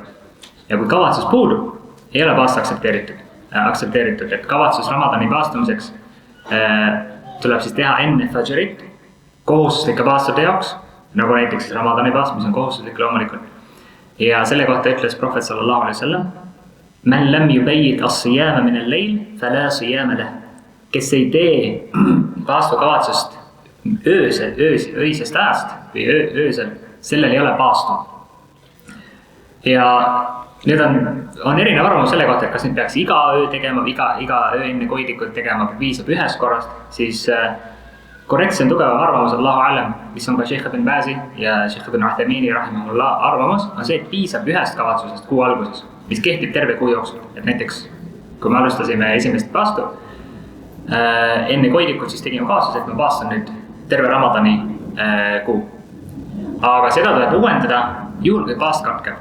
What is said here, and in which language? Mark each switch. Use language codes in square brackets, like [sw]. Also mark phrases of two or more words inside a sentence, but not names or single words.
[et] Ja kui kavatsus puudub, ei ole paast aktsepteeritud, et kavatsus Ramadani paastumiseks tuleb siis teha enne fajrit kohustuslike paastude jaoks, nagu näiteks Ramadani paast, mis on kohustuslik loomulikult. Ja selle kohta ütles prohvet [ar] صلى الله عليه وسلم, من لم يبيت الصيام من الليل فلا صيام له. [et] Kes ei tee paastukavatsust öisest ajast või öösel, sellel ei ole paastu. Ja need on erinev arvamus selle kohta, et kas nüüd peaks iga öö tegema, iga öö enne koidikut tegema, piisab ühest korrast, siis korrektse on tugevam arvamus, [ar] الله أعلم, [et] mis on ka Sheikh ibn Bazi ja Sheikh ibn Uthaymin rahimahullah arvamus, on see, et piisab ühest kavatsusest kuu alguses, mis kehtib terve kuu jooksul. Et näiteks, kui me alustasime esimest paastu, enne koidikut siis tegime kaasus, et ma paastan nüüd terve Ramadani kuu. Aga seda tuleb uuendada juhul, kui paast katkeb.